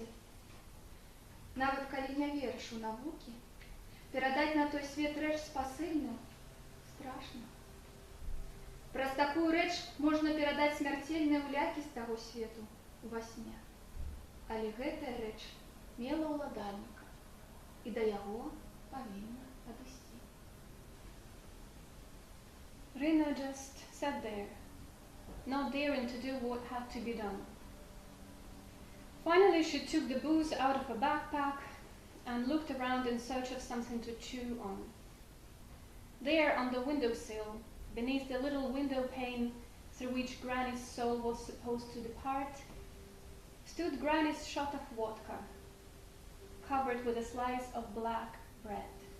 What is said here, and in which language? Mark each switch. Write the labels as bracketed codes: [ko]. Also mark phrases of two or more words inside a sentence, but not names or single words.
[be] Нават калі не верыш у навукі, перадаць на той свет рэч спасыльную страшна. Праз такую рэч можна перадаць смярцельныя ўлякі з таго свету во сне. Але гэтая рэч мела ўладальніка, і да яго павінна падысці». [en] Rina just sat there, not daring to do what had to be done. Finally, she took the booze out of her backpack and looked around in search of something to chew on. There, on the windowsill, beneath the little window pane through which Granny's soul was supposed to depart, stood Granny's shot of vodka, covered with a slice of black bread.